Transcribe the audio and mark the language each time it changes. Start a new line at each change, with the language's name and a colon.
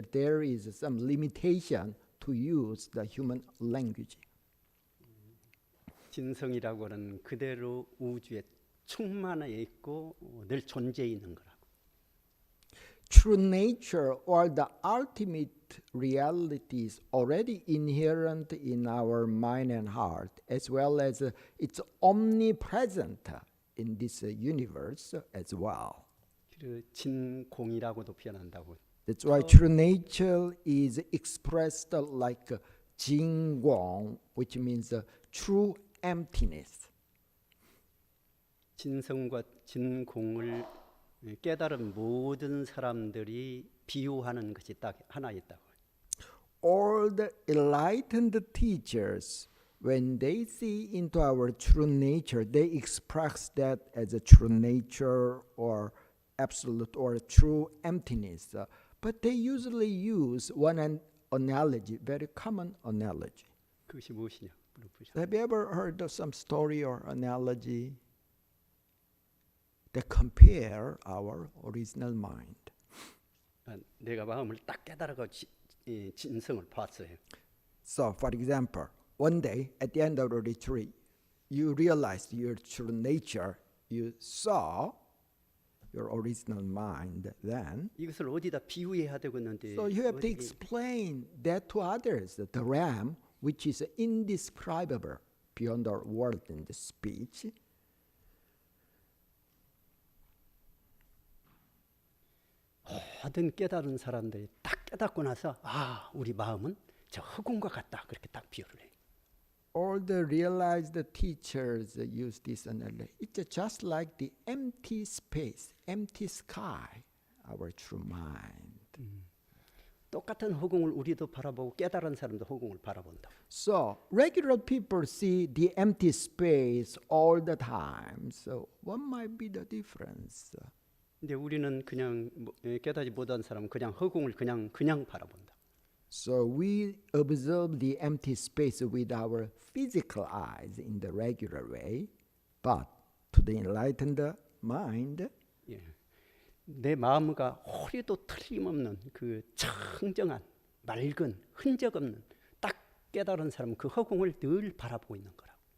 English: There is some limitation to use the human language.
Korean: 진성이라고는 그대로 우주에 충만해 있고 늘 존재해 있는 거라고.
English: True nature or the ultimate reality is already inherent in our mind and heart, as well as it's omnipresent in this universe as well.
Korean: 그 진공이라고도 표현한다고.
English: That's why true nature is expressed like 진공, which means true emptiness.
Korean: 진성과 진공을 깨달은 모든 사람들이 비유하는 것이 딱 하나 있다고.
English: All the enlightened teachers, when they see into our true nature, they express that as a true nature or absolute or true emptiness. But they usually use one analogy, very common analogy.
Korean: 그것이 무엇이냐 물어보셨어요.
English: Have you ever heard of some story or analogy that compare our original mind?
Korean: 내가 마음을 딱 깨달아가 진성을 봤어요.
English: So, for example, one day at the end of the retreat, you realized your true nature. You saw your original mind then.
Korean: 이것을 어디다 비유해야 되겠는데.
English: So you have to explain that to others. The realm, which is indescribable beyond our word and speech.
Korean: 모든 깨달은 사람들이 딱 깨닫고 나서 우리 마음은 저 흑운과 같다 그렇게 딱 비유를 해요.
English: All the realized teachers use this analogy. It's just like the empty space, empty sky, our true mind.
Korean: 똑같은 허공을 우리도 바라보고 깨달은 사람도 허공을 바라본다.
English: So regular people see the empty space all the time. So what might be the difference?
Korean: 근데 우리는 그냥 깨닫지 못한 사람은 그냥 허공을 그냥 바라본다.
English: So we observe the empty space with our physical eyes in the regular way, but to the enlightened mind,
Korean: 예. 내 마음과 허리도 틀림없는 그 청정한 맑은 흔적 없는 딱 깨달은 사람은 그 허공을 늘 바라보고 있는 거라고.